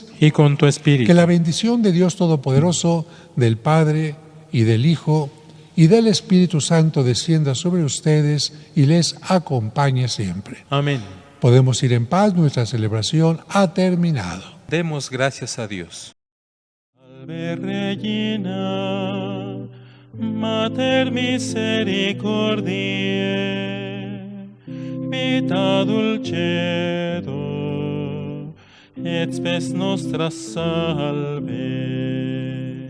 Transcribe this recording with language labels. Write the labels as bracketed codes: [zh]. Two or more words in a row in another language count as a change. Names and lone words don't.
[es] Y con tu espíritu. Que la bendición de Dios Todopoderoso, del Padre, y del Hijo, y del Espíritu Santo descienda sobre ustedes y les acompañe siempre. Amén. Podemos ir en paz, nuestra celebración ha terminado. Demos gracias a Dios. [la] Salve Regina, Mater misericordiae, vita dulcedo, et spes nostra salve.